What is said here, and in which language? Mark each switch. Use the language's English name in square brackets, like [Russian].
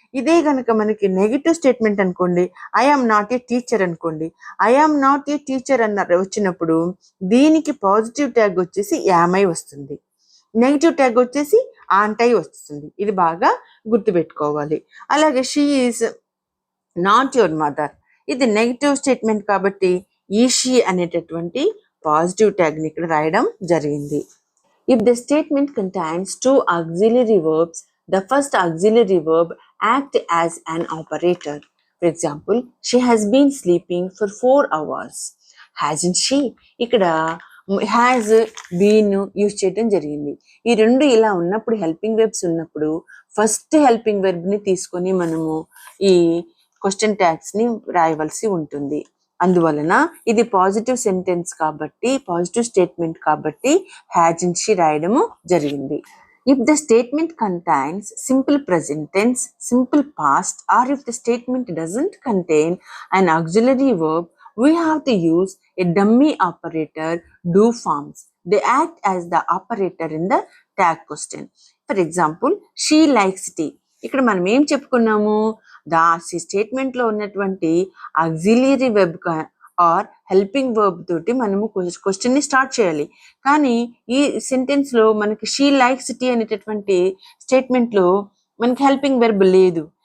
[Telugu] ఇదే గనక మనకి నెగిటివ్ స్టేట్మెంట్ అనుకోండి, [English] I am not a teacher [Telugu] అనుకోండి, I am not ఏ teacher అన్న వచ్చినప్పుడు దీనికి పాజిటివ్ ట్యాగ్ వచ్చేసి యామై వస్తుంది, నెగిటివ్ ట్యాగ్ వచ్చేసి ఆంటై వస్తుంది. ఇది బాగా గుర్తుపెట్టుకోవాలి. అలాగే [English] she is not your mother, [Telugu] ఇది నెగిటివ్ స్టేట్మెంట్ కాబట్టి ఈ షీ అనేటటువంటి పాజిటివ్ ట్యాగ్ ని ఇక్కడ రాయడం జరిగింది. [English] If the statement contains two auxiliary verbs, the first auxiliary verb act as an operator. For example, she has been sleeping for 4 hours. Hasn't she? [Telugu] ఇక్కడ has been use చేయడం జరిగింది. ఈ రెండు ఇలా ఉన్నప్పుడు హెల్పింగ్ వెర్బ్స్ ఉన్నప్పుడు ఫస్ట్ హెల్పింగ్ వెర్బ్ ని తీసుకొని మనము ఈ క్వశ్చన్ ట్యాగ్స్ ని రాయవలసి ఉంటుంది. అందువలన ఇది పాజిటివ్ సెంటెన్స్ కాబట్టి, పాజిటివ్ స్టేట్మెంట్ కాబట్టి [English] hasn't she [Telugu] రాయడము జరిగింది. [English] If the statement contains simple present tense, simple past, or if the statement doesn't contain an auxiliary verb, we have to use a dummy operator, do forms. They act as the operator in the tag question. For example, she likes tea. [Telugu] ఇక్కడ మనం ఏం చెప్పుకున్నాము, statement లో ఉన్నటువంటి auxiliary web are helping verb తోటి మనము question ని start చేయాలి. కానీ ఈ సెంటెన్స్ లో మనకి [English] she likes tea [Telugu] అనేటటువంటి స్టేట్మెంట్ లో మనకి హెల్పింగ్ వెర్బ్ లేదు.